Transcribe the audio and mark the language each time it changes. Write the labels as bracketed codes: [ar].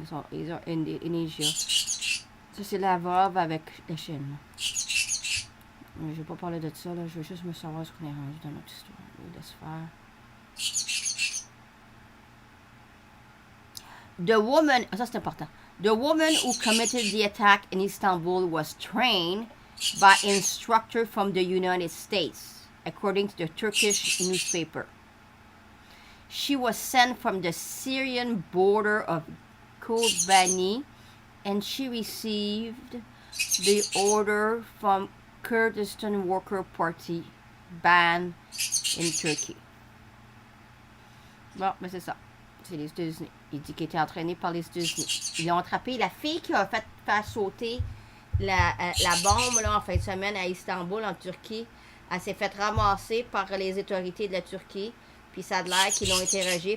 [fr] Ils sont [en] in Asia. [fr] Ça, c'est la VOV avec la Chine. Mais je ne vais pas parler de ça, là. Je veux juste me savoir ce qu'on est rendu dans notre histoire. Laisse faire. [en] The woman, [fr] ça c'est important. [en] The woman who committed the attack in Istanbul was trained by instructor from the United States, according to the Turkish newspaper. She was sent from the Syrian border of Kobani, and she received the order from Kurdistan Worker Party ban in Turkey. [fr] Bon, mais c'est ça. C'est les États-Unis. Il dit qu'il était entraîné par les États-Unis. Ils ont attrapé la fille qui a fait faire sauter la bombe là, en fin de semaine à Istanbul, en Turquie. Elle s'est fait ramasser par les autorités de la Turquie. Puis ça a l'air qu'ils l'ont interrogée.